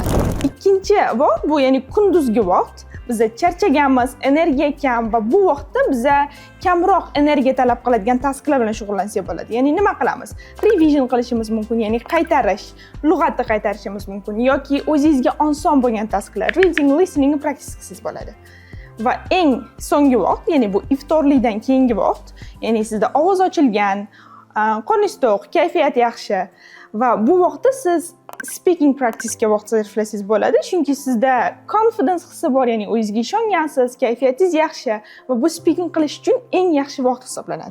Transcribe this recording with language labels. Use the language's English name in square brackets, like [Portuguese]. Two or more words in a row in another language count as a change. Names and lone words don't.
[Uzbek] Ikkinchi vaqt bu, ya'ni kunduzgi vaqt. Biz charchaganmiz, energiya kam va bu vaqtda biz kamroq energiya talab qiladigan tasklar bilan shug'ullansak bo'ladi. Ya'ni nima qilamiz? Revision qilishimiz mumkin, ya'ni qaytarish, lug'atni qaytarishimiz mumkin yoki o'zingizga oson bo'lgan tasklar, [English] reading, listening practice [Uzbek] qilsangiz bo'ladi. Va eng so'nggi vaqt, ya'ni bu iftorlikdan keyingi vaqt, ya'ni sizda ovoz ochilgan, qoningiz to'q, kayfiyat yaxshi va bu vaqtda siz [English] speaking practice'ga [Uzbek] vaqt sarflasangiz bo'ladi, chunki sizda confidence hissi bor, ya'ni o'zingizga ishongansiz, kayfiyatingiz yaxshi va bu speaking qilish uchun eng yaxshi vaqt hisoblanadi.